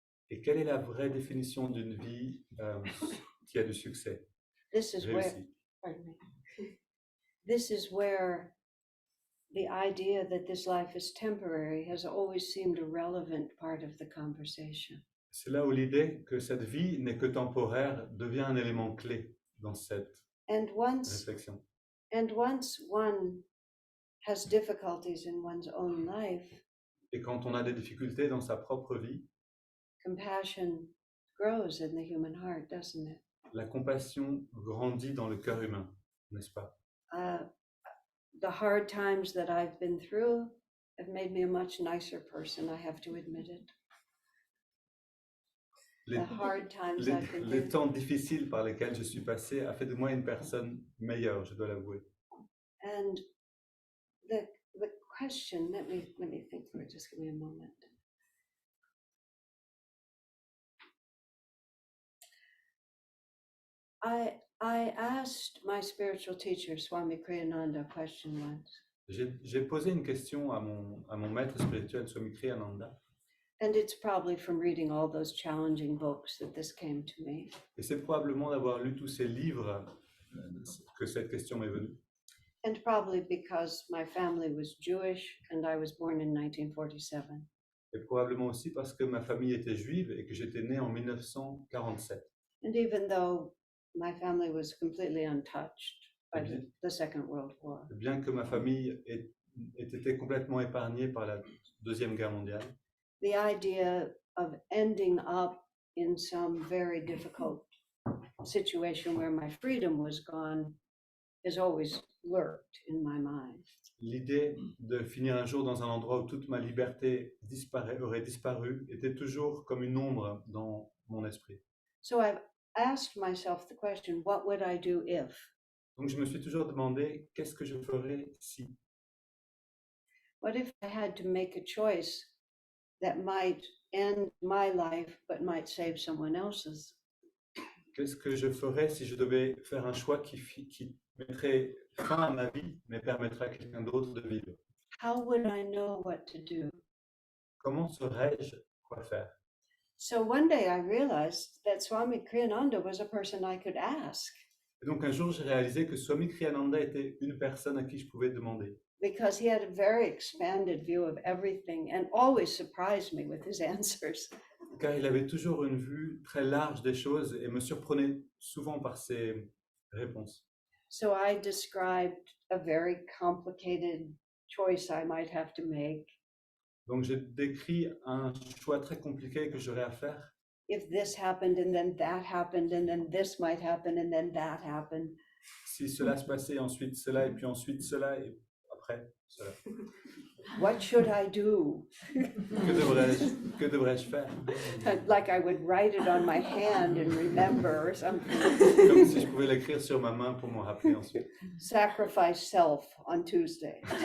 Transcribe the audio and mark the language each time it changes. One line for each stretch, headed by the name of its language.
French: Et quelle est la vraie définition d'une vie qui a du succès,
English: This is where,
French: réussi?
English: pardon me. This is where the idea that this life is temporary has always seemed a relevant part of the conversation.
French: C'est là où l'idée que cette vie n'est que temporaire devient un élément clé dans cette réflexion.
English: And once one has difficulties in one's own life,
French: Et quand on a des difficultés dans sa propre vie,
English: compassion grows in the human heart, doesn't it?
French: la compassion grandit dans le cœur humain, n'est-ce pas?
English: The hard times that I've been through have made me a much nicer person, I have to admit it.
French: Les temps difficiles par lesquels je suis passé a fait de moi une personne meilleure, je dois l'avouer.
English: And the question, let me think for it, just give me a moment. I asked my spiritual teacher, Swami Kriyananda, a question once.
French: J'ai posé une question à mon maître spirituel, Swami Kriyananda,
English: And it's probably from reading all those challenging books that this came to me.
French: et c'est probablement d'avoir lu tous ces livres que cette question m'est venue.
English: And probably because my family was Jewish and I was born in 1947.
French: Et probablement aussi parce que ma famille était juive et que j'étais né en 1947.
English: And even though my family was completely untouched by the Second World War,
French: Bien que ma famille ait été complètement épargnée par la Deuxième Guerre mondiale,
English: the idea of ending up in some very difficult situation where my freedom was gone has always lurked in my mind.
French: l'idée de finir un jour dans un endroit où toute ma liberté aurait disparu était toujours comme une ombre dans mon esprit.
English: So I've asked myself the question, what would I do if?
French: Donc je me suis toujours demandé, qu'est-ce que je ferais si?
English: What if I had to make a choice that might end my life but might save someone else's?
French: Qu'est-ce que je ferais si je devais faire un choix qui mettrait fin à ma vie, mais permettrait à quelqu'un d'autre de vivre?
English: How would I know what to do?
French: Comment saurais-je quoi faire?
English: So one day I realized that Swami Kriyananda was a person I could ask,
French: Et donc un jour, j'ai réalisé que Swami Kriyananda était une personne à qui je pouvais demander.
English: because he had a very expanded view of everything and always surprised me with his answers.
French: Car il avait toujours une vue très large des choses et me surprenait souvent par ses réponses.
English: So I described a very complicated choice I might have to make.
French: Donc j'ai décrit un choix très compliqué que j'aurais à faire.
English: If this happened and then that happened and then this might happen and then that happened.
French: Si cela se passait, ensuite cela, et puis ensuite cela, et après cela.
English: What should I do?
French: Que devrais-je faire?
English: Like I would write it on my hand and remember or something.
French: Comme si je pouvais l'écrire sur ma main pour m'en rappeler ensuite.
English: Sacrifice self on Tuesday.